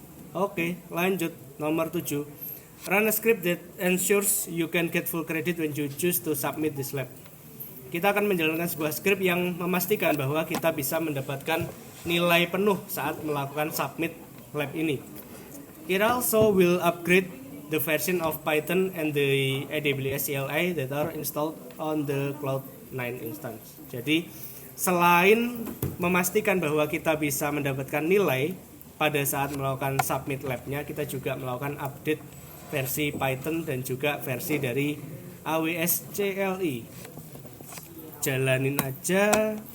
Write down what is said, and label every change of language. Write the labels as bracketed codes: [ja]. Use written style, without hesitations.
[id] Oke, lanjut nomor 7. [en] Run a script that ensures you can get full credit when you choose to submit this lab. [id] Kita akan menjalankan sebuah script yang memastikan bahwa kita bisa mendapatkan nilai penuh saat melakukan submit lab ini. [en] It also will upgrade the version of Python and the AWS CLI that are installed on the Cloud9 instance. [id] Jadi selain memastikan bahwa kita bisa mendapatkan nilai pada saat melakukan submit lab-nya, kita juga melakukan update versi Python dan juga versi dari AWS CLI. Jalanin aja.